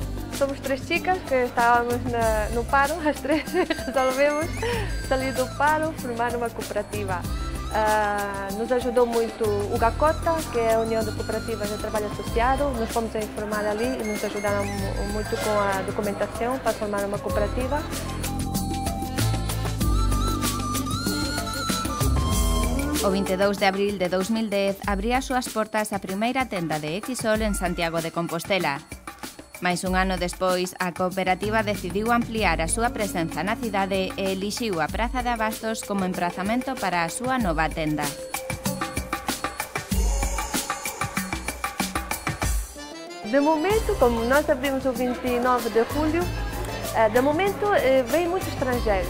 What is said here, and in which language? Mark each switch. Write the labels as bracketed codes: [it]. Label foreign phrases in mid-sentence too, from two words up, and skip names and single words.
[gl] Somos 3 chicas que estábamos no paro, as 3 resolvemos salir do paro, formar unha cooperativa. [pt] Nos ajudou muito o GACOTA, que é a União de Cooperativas de Trabalho Associado. Nós fomos a informar ali e nos ajudaram muito com a documentação para formar uma cooperativa. [gl] O 22 de abril de 2010 abría as súas portas a primeira tenda de Equisol en Santiago de Compostela. Mais un ano despois, a cooperativa decidiu ampliar a súa presenza na cidade e elixiu a Praza de Abastos como emprazamento para a súa nova tenda. [pt] De momento, como nós abrimos o 29 de julho, de momento vêm muitos estrangeiros.